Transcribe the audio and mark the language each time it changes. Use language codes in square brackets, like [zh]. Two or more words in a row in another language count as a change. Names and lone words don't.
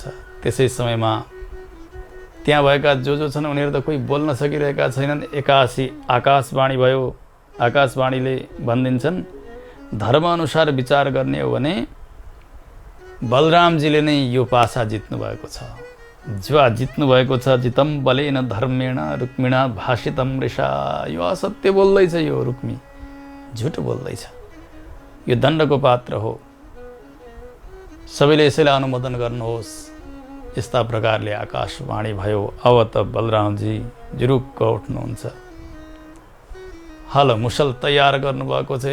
[ne] त्यसै समयमा त्यहाँ भएका जो छन् उनीहरू त कोही बोल्न सकिरहेका छैनन्। एकासी आकाशवाणी भयो। आकाशवाणीले भनिदिन्छन्, धर्मअनुसार विचार गर्ने हो भने बलरामजीले नै यो पासा जित्नु भएको छ। जुवा जित्नु भएको छ। [sa] जितम बलेन धर्मेण रुक्मिणा भाषितम ऋषा। [ne] यो असत्य बोल्दैछ, यो रुक्मी झुट बोल्दैछ। यो दण्डको पात्र हो। सबैले यसैलाई अनुमोदन गर्नुहोस्। यस्ता प्रकारले आकाशवाणी भयो। अब त बलरामजी जुरुक्क उठ्नुहुन्छ। हल मुसल तयार गर्नुभएको छ।